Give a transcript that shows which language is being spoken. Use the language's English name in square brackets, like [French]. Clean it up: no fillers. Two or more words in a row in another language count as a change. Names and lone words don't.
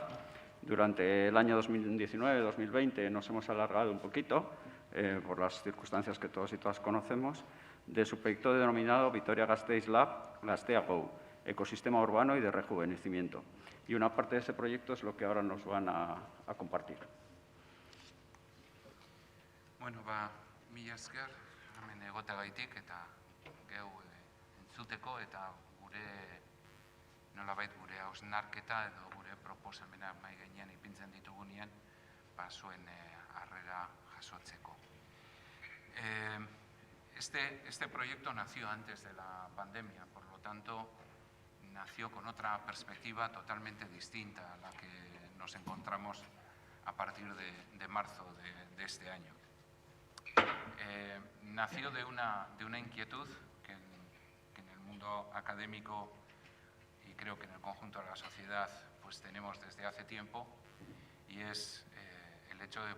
[Spanish] Durante el año 2019-2020 nos hemos alargado un poquito, por las circunstancias que todos y todas conocemos, de su proyecto denominado Vitoria-Gasteiz Lab, Gaztea Go, ecosistema urbano y de rejuvenecimiento. Y una parte de ese proyecto es lo que ahora nos van a compartir. [Basque] Bueno, mila esker, hemen egoteagaitik eta geu entzuteko eta nolabait gure hausnarketa edo gure proposamena mahai gainean ipintzen ditugunean, zuen harrera jasotzeko. [Spanish] Este proyecto nació antes de la pandemia, por lo tanto, nació con otra perspectiva totalmente distinta a la que nos encontramos a partir de marzo de este año. Nació de una inquietud que en el mundo académico y creo que en el conjunto de la sociedad pues tenemos desde hace tiempo, y es el hecho de